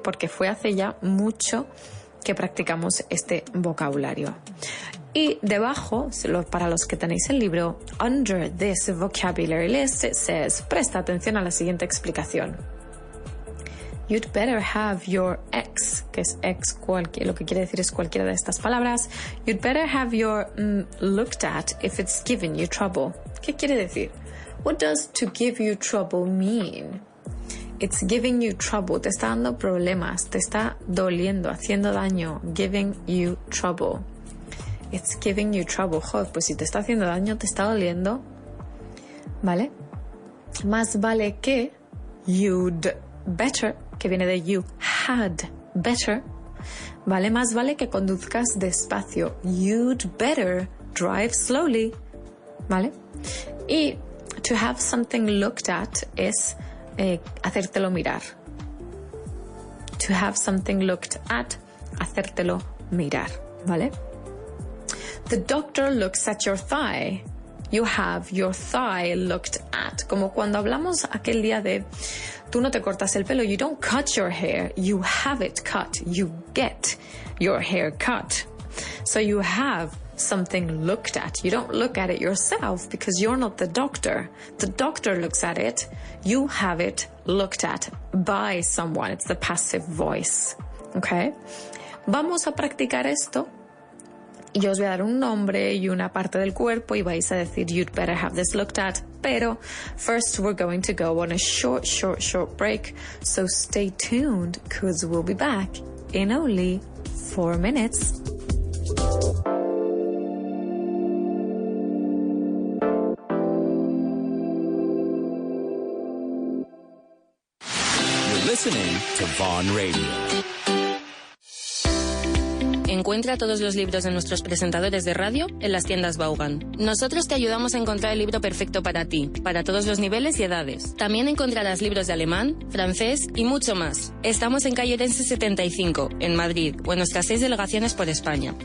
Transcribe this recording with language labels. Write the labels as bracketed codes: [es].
[es] Porque fue hace ya mucho que practicamos este vocabulario. Y debajo, para los que tenéis el libro, [en] under this vocabulary list, it says, [es] presta atención a la siguiente explicación. [en] You'd better have your ex, [es] que es ex, lo que quiere decir es cualquiera de estas palabras. [en] You'd better have your looked at if it's giving you trouble. [es] ¿Qué quiere decir? [en] What does to give you trouble mean? It's giving you trouble, [es] te está dando problemas, te está doliendo, haciendo daño, [en] giving you trouble. It's giving you trouble. [es] Joder, pues si te está haciendo daño, te está doliendo, ¿vale? Más vale que you'd better, que viene de you had better, ¿vale? Más vale que conduzcas despacio. [en] You'd better drive slowly, ¿vale? [es] Y [en] to have something looked at [es] es hacértelo mirar. [en] To have something looked at, [es] hacértelo mirar, ¿vale? [en] The doctor looks at your thigh. You have your thigh looked at. [es] Como cuando hablamos aquel día de tú no te cortas el pelo. [en] You don't cut your hair. You have it cut. You get your hair cut. So you have something looked at. You don't look at it yourself because you're not the doctor. The doctor looks at it. You have it looked at by someone. It's the passive voice. Okay? [es] Vamos a practicar esto. Y yo os voy a dar un nombre y una parte del cuerpo y vais a decir [en] you'd better have this looked at. Pero first we're going to go on a short break. So stay tuned because we'll be back in only 4 minutes. You're listening to Vaughan Radio. [es] Encuentra todos los libros de nuestros presentadores de radio en las tiendas Vaughan. Nosotros te ayudamos a encontrar el libro perfecto para ti, para todos los niveles y edades. También encontrarás libros de alemán, francés y mucho más. Estamos en calle Orense 75, en Madrid, o en nuestras 6 delegaciones por España.